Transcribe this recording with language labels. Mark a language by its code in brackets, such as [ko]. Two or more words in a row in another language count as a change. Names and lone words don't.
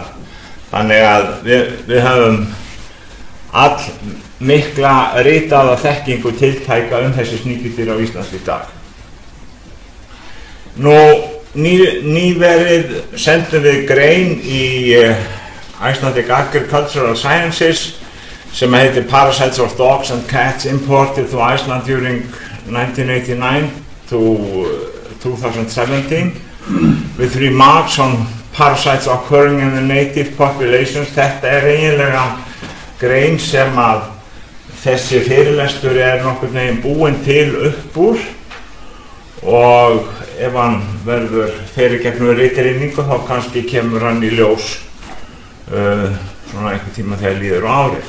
[is] Þannig að við höfum all mikla ritaða þekkingu tiltæka þessi sníkjudýr á Íslandi í dag. Nú, nýverið sendum við grein í Icelandic Agricultural Sciences sem heitir Parasites of Dogs and Cats Imported to Iceland during 1989 to 2017 with remarks on parasites occurring in the native populations. Þetta eiginlega grein sem að þessi fyrirlestur nokkurn veginn búinn til upp úr, og ef hann verður fyrir gegnum ritrýningu þá kannski kemur hann í ljós svona einhvern tíma þegar líður á árið.